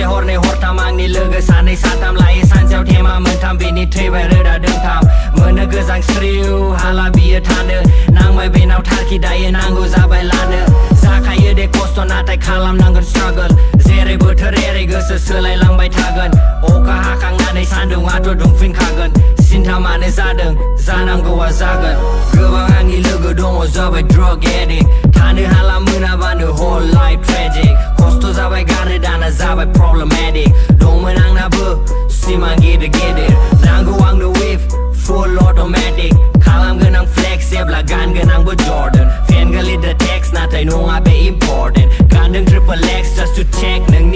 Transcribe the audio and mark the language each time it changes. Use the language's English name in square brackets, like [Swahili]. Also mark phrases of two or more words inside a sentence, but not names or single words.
[Bodo] हरनै हरथाम आंनि लोगो सानै साथाम लायो सानसेयाव थेमा मोनथाम बेनि थैबाय रोदा दोंथाम मोनो गोजां स्रिउ हाला बियो थानो नांबाय बेनाव थारखि दायो नांगौ जाबाय लानो जाखायो दे खस्थ' नाथाय खालामनांगोन स्ट्रागल जेरै बोथोर एरै गोसो सोलायलांबाय थागोन अखा हाखांनानै सान्दुंआथ' दुंफिनखागोन सिन्था मानो जादों जानांगौआ जागोन गोबां आंनि लोगो दङ जाबाय [English] drug addict [Bodo] थानो हाला मोनाबानो [English] whole life tragic [Bodo] खस्थ' जाबाय गारनो दाना जाबाय problematic दंमोन आंनाबो सिमां गिदिर गिदिर नांगौ आंनो [English] wave full automatic [Bodo] खालामगोन आं flex जेब्ला गानगोन आंबो Jordan fan गोलैदो text नाथाय नङा बे important गानदों [English] triple X just to check